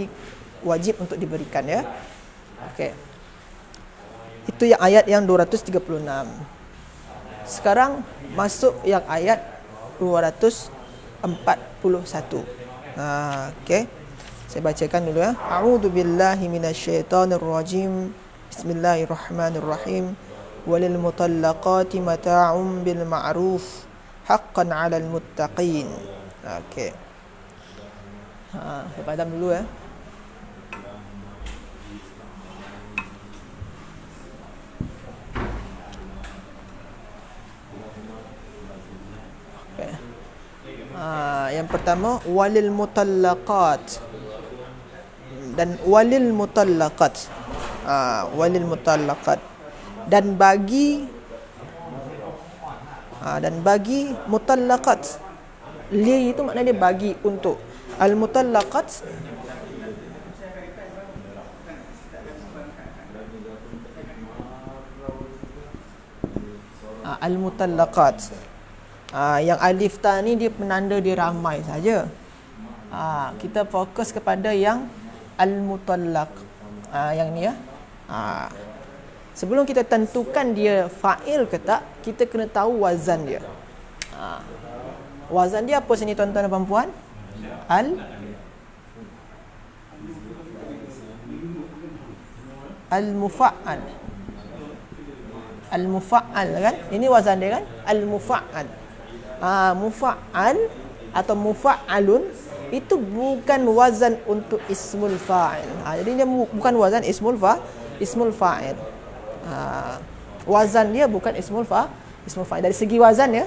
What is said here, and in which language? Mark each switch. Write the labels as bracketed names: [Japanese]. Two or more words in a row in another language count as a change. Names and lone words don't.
[Malay] Jadi wajib untuk diberikan ya. Okey. Itu yang ayat yang 236. Sekarang masuk yang ayat 241. Okey. Saya bacakan dulu ya. [Arabic] أعوذ بالله من الشيطان الرجيم. بسم الله الرحمن الرحيم. وللمطلقات متاع بالمعروف حقا على المتقين. [Malay] Okey. Saya padam dulu ya. Okay. Yang pertama [Arabic] وللمطلقات [Malay] dan [Arabic] وللمطلقات. وللمطلقات [Malay] dan bagi mutallaqat. Li itu maknanya bagi untuk. [Arabic] المطلقات المطلقات. [Malay] Yang alif ta ni dia penanda dia ramai saja. Kita fokus kepada yang al-mutallaq. Yang ni ya. Sebelum kita tentukan dia fa'il ke tak, kita kena tahu wazan dia. Wazan dia apa sini tuan-tuan dan puan-puan? Al-mufa'al. Al-mufa'al kan? Ini wazan dia kan? Al-mufa'al. Mufa'al atau mufa'alun itu bukan wazan untuk [Arabic] اسم الفاعل. [Malay] Jadi dia bukan wazan [Arabic] اسم الفاعل. [Malay] Wazan dia bukan [Arabic] اسم الفاعل [Malay] dari segi wazan ya.